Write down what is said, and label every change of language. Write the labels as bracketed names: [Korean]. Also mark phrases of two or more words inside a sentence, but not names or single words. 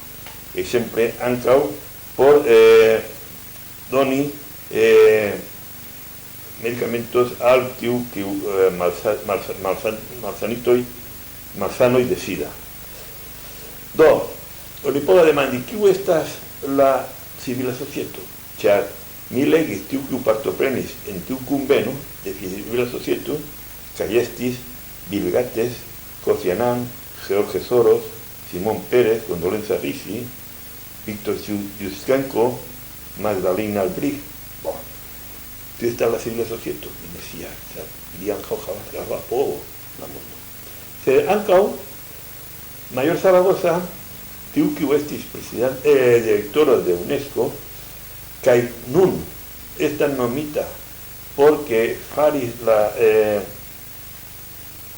[Esperanto] Ekzemple, ankaŭ por doni medicamentos al tiu malsanoj de sida. Do, oni povas demandi, kiu estas la civila societo? Ĉar mi legis tiu kiu partoprenis en tiu kunveno de civila societo, kaj estis Bill Gates, Kofi Annan, Jorge Soros, Simón Pérez, Condoleezza Rice, Víctor Yushchenko, Magdalena Albrecht. Bon, tiu estas la civila societo. Mi decía, li ankaŭ havas grava povo la mondo. Sed ankaŭ Mayor Zaragoza, tiu kiu estis direktoro de UNESCO, kaj nun estas nomita porque faris